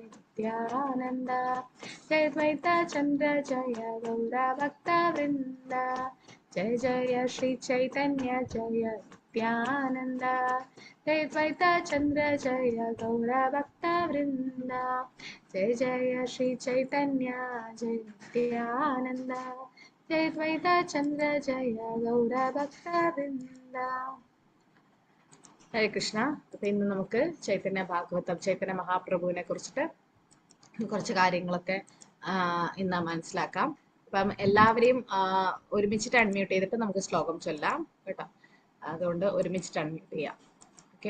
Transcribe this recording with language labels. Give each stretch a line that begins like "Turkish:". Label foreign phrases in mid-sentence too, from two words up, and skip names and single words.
Sanskrit: नित्यानंद जय द्वैता चंद्र जय गौरा भक्ता वृंदा जय जय श्री चैतन्य जय नित्यानंद जय द्वैता चंद्र जय गौरा भक्ता वृंदा जय जय श्री चैतन्य जय नित्यानंद जय द्वैता चंद्र जय गौरा भक्ता वृंदा.
Malayalam: ഹരേ കൃഷ്ണ. അപ്പൊ ഇന്ന് നമുക്ക് ചൈതന്യ ഭാഗവതം, ചൈതന്യ മഹാപ്രഭുവിനെ കുറിച്ചിട്ട് കുറച്ച് കാര്യങ്ങളൊക്കെ ഇന്ന് മനസ്സിലാക്കാം. അപ്പം എല്ലാവരെയും ഒരുമിച്ചിട്ട് അൺമ്യൂട്ട് ചെയ്തിട്ട് നമുക്ക് ശ്ലോകം ചൊല്ലാം കേട്ടോ. അതുകൊണ്ട് ഒരുമിച്ചിട്ട് അൺമ്യൂട്ട് ചെയ്യാം. ഓക്കെ.